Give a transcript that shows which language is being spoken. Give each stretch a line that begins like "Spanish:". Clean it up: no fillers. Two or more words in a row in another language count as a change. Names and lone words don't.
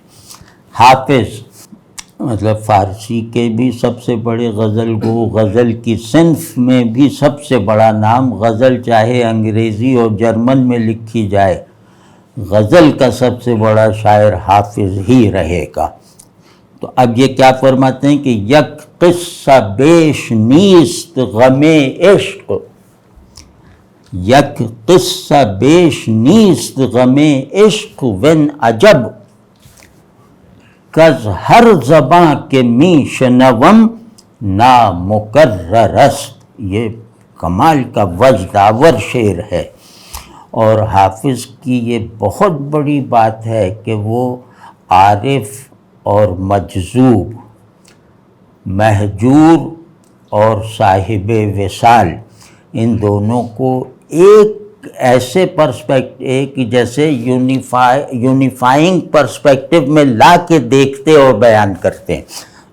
Urdu: حافظ مطلب فارسی کے بھی سب سے بڑے غزل گو، غزل کی صنف میں بھی سب سے بڑا نام، غزل چاہے انگریزی اور جرمن میں لکھی جائے، غزل کا سب سے بڑا شاعر حافظ ہی رہے گا۔ تو اب یہ کیا فرماتے ہیں کہ
Persian: یک قصہ بیش نیست غم عشق، یک قصہ بیش نیست غم عشق وین عجب، کز ہر زباں کے می شنوم نامکرر است۔
Urdu: یہ کمال کا وجدآور شعر ہے، اور حافظ کی یہ بہت بڑی بات ہے کہ وہ عارف اور مجذوب، مہجور اور صاحب وصال، ان دونوں کو ایک ایسے ایک جیسے
English: unifying perspective
Urdu: میں لا کے دیکھتے اور بیان کرتے ہیں۔